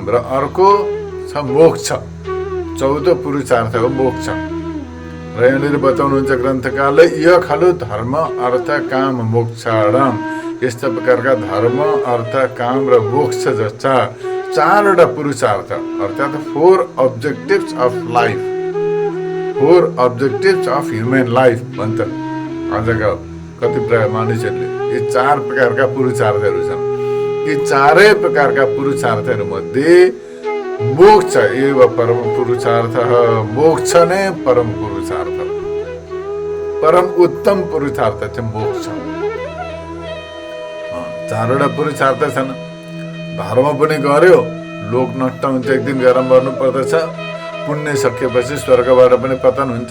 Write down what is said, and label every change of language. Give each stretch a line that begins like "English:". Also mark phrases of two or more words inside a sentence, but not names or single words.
Nepali: र अर्को छ मोक्ष, चौथो पुरुषार्थ हो मोक्ष। र यहाँनिर बताउनुहुन्छ ग्रन्थकारले यो
Sanskrit: खालु धर्म अर्थ काम मोक्षाणाम,
Nepali: यस्ता प्रकारका धर्म अर्थ काम र मोक्ष जस्ता चारवटा पुरुषार्थ, अर्थात्
English: 4 objectives of life, 4 objectives of human life
Nepali: भन्छन् आजका कतिपय मानिसहरूले। यी 4 प्रकारका पुरुषार्थहरू छन्। यी चारै प्रकारका पुरुषार्थहरू मध्ये
Sanskrit: मोक्ष एव परम पुरुषार्थ,
Nepali: मोक्ष नै परम पुरुषार्थ, परम उत्तम पुरुषार्थ चाहिँ मोक्ष। चारवटा पुरुषार्थ छन्। धर्म पनि गर्यो, लोक नष्ट हुन्छ, एक दिन गएर मर्नु पर्दछ, पुण्य सकिएपछि स्वर्गबाट पनि पतन हुन्छ।